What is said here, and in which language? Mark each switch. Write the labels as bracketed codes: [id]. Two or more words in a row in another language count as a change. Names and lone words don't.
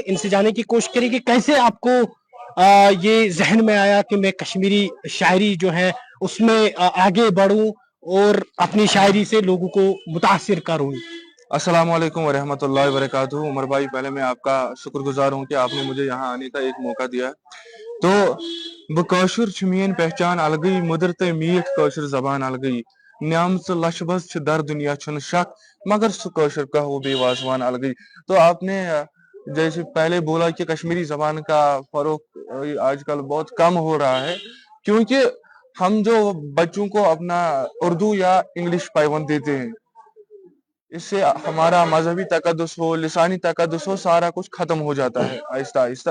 [ur] ان سے جاننے کی کوشش کریں گے کیسے آپ کو یہ ذہن میں آیا کہ میں کشمیری شاعری جو ہے اس میں آگے بڑھوں اور اپنی شاعری سے لوگوں کو متاثر کروں. السلام علیکم ورحمۃ اللہ وبرکاتہ۔ عمر بھائی، پہلے میں آپ کا شکرگزار ہوں کہ آپ نے مجھے یہاں آنے کا ایک موقع دیا. [ks] تو بہٕ کٲشُر چھُ میون پہچان الگئی، مۄدُر تہٕ میٹھ کٲشُر زبان الگئی، نیام سے لشبس چھُ در دُنیا چھُن شک، مگر سُہ کٲشُر کا وو بیوازوان الگئی. [ur] تو آپ نے جیسے پہلے بولا کہ کشمیری زبان کا فروغ آج کل بہت کم ہو رہا ہے، کیونکہ ہم جو بچوں کو اپنا اردو یا انگلش پابند دیتے ہیں، اس سے ہمارا مذہبی تقدس ہو، لسانی تقدس ہو، سارا کچھ ختم ہو جاتا ہے آہستہ آہستہ.